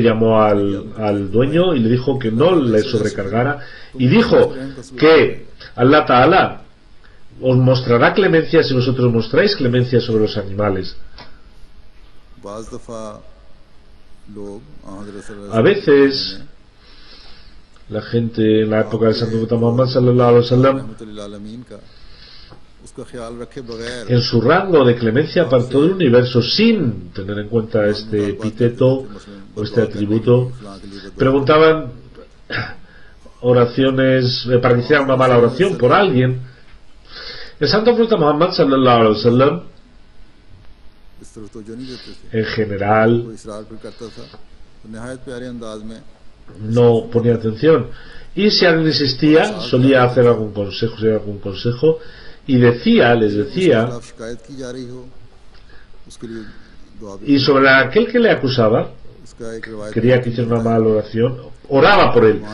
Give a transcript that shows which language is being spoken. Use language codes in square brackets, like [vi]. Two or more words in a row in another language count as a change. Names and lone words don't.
[es] Llamó al dueño y le dijo que no le sobrecargara, y dijo que Allah Ta'ala os mostrará clemencia si vosotros mostráis clemencia sobre los animales. A veces la gente en la época del santo profeta Muhammad [ar] صلى الله عليه وسلم, [es] en su rango de clemencia para todo el universo, sin tener en cuenta este epíteto o este atributo, preguntaban oraciones para que hicieran una mala oración por alguien. El santo profeta Muhammad [ar] صلى الله عليه وسلم [es] en general no ponía atención, y si alguien insistía solía hacer algún consejo, y les decía, y sobre aquel que le acusaba, quería que hiciera una mala oración, oraba por él.